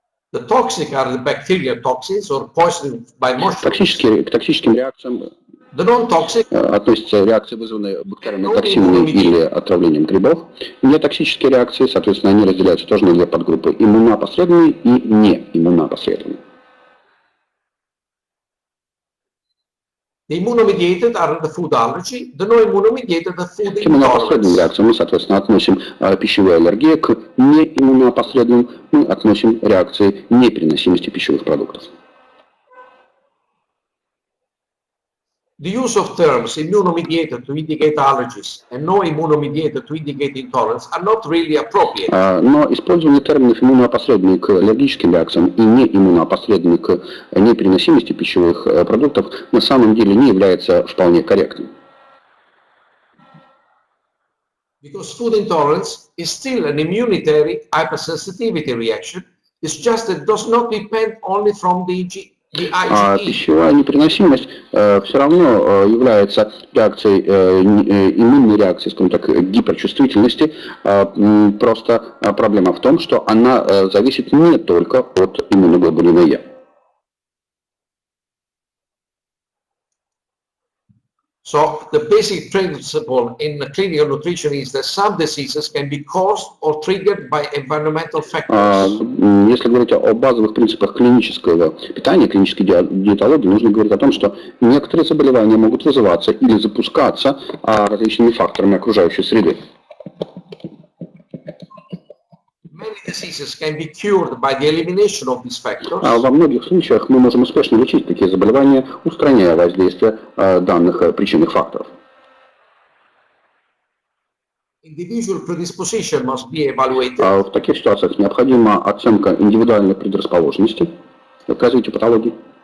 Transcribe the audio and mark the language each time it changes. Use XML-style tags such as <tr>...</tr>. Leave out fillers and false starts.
<en>The toxic are the bacterial toxins or poisoning by mushrooms.</en> <ru>К токсическим реакциям</ru> <en>The non-toxic</en> <ru>относятся реакции, вызванные бактериальными токсинами или отравлением грибов. Нетоксические реакции, соответственно, они разделяются тоже на две подгруппы: иммуноопосредованные и неиммуноопосредованные.</ru> <en>The immunomediated are the food allergy, the non-immunomediated the food</en> <ru>К иммуноопосредованным</ru> <en>intolerance.</en> <ru>реакциям мы, соответственно, относим пищевую аллергию, к неиммуноопосредованным мы относим реакции непереносимости пищевых продуктов.</ru> <en>The use of terms immunomediated to indicate allergies and no immunomediated to indicate intolerance are not really appropriate.</en> <ru>Но использование терминов иммуноопосредованные к аллергическим реакциям и неиммуноопосредованные к непереносимости пищевых продуктов на самом деле не является вполне корректным.</ru> <en>Because food intolerance is still an immunitary hypersensitivity reaction. It's just that it does not depend only from the IgE.</en> <ru>Пищевая непереносимость все равно является реакцией, иммунной реакцией, скажем так, гиперчувствительности. Просто проблема в том, что она зависит не только от иммуноглобулина Е.</ru> <en>So the basic principle in clinical nutrition is that some diseases can be caused or triggered by environmental factors.</en> <ru>Если говорить о базовых принципах клинического питания, клинической диетологии, нужно говорить о том, что некоторые заболевания могут вызываться или запускаться различными факторами окружающей среды.</ru> <en>Many diseases can be cured by the elimination of these factors.</en> <ru>Во многих случаях мы можем успешно лечить такие заболевания, устраняя воздействие данных причинных факторов.</ru> <en>Individual predisposition must be evaluated.</en> <ru>В таких ситуациях необходима оценка индивидуальной предрасположенности к развитию патологии.</ru>